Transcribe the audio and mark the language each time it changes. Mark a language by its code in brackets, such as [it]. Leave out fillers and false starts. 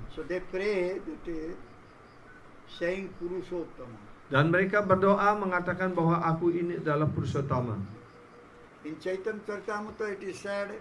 [en] So they pray that saying Purushottama. [id] Dan mereka berdoa mengatakan bahwa aku ini adalah Purushottama. [en] In Chaitanya Charitamrita it is said,